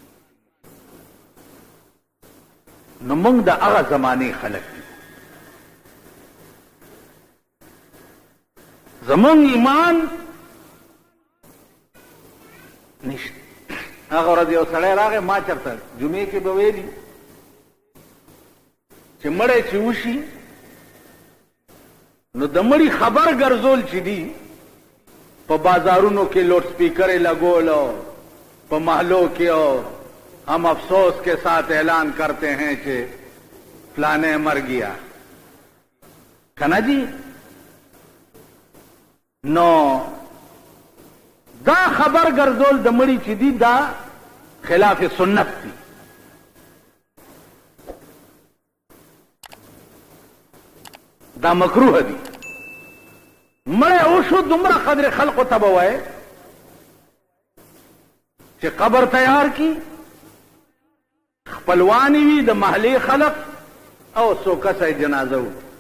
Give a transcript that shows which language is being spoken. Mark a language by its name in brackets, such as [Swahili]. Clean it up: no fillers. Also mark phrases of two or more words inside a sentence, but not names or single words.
[Pashto] نو موږ د هغه زمانې خلک دي زموږ ایمان نشته هغه ورځ یو سړی راغی ما چرته جمعې کې به ویلي چې مړی چې وشي نو د مړي خبر ګرځول چې دي په بازارونو کې لوډ سپیکرې لګولو په محلوں کې [Urdu] ہم افسوس کے ساتھ اعلان کرتے ہیں کہ فلانے مر گیا [Pashto] کنه جي نو دا خبر ګرځول د مړي چې دي دا خلاف سنت دي دا مکروه دي مړی اوشو دومره قدر خلقو ته به وایې چې قبر تیار کی خپلوانی وي د محلې خلق او څو کسه جنازه و